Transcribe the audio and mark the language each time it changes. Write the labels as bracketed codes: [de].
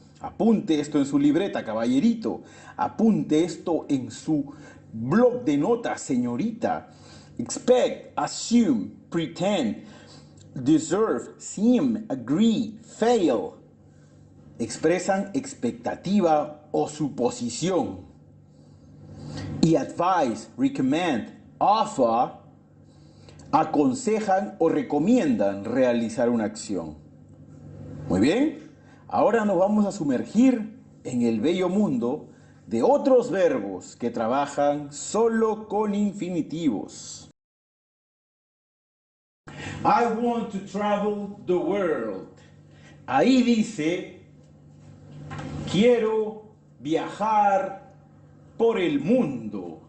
[es] Apunte esto en su libreta, caballerito. Apunte esto en su blog de notas, señorita. [en] Expect, assume, pretend, deserve, seem, agree, fail. [es] Expresan expectativa o suposición. Y [en] advise, recommend, offer, [es] aconsejan o recomiendan realizar una acción. Muy bien, ahora nos vamos a sumergir en el bello mundo de otros verbos que trabajan solo con infinitivos. [en] I want to travel the world. [es] Ahí dice, quiero viajar por el mundo.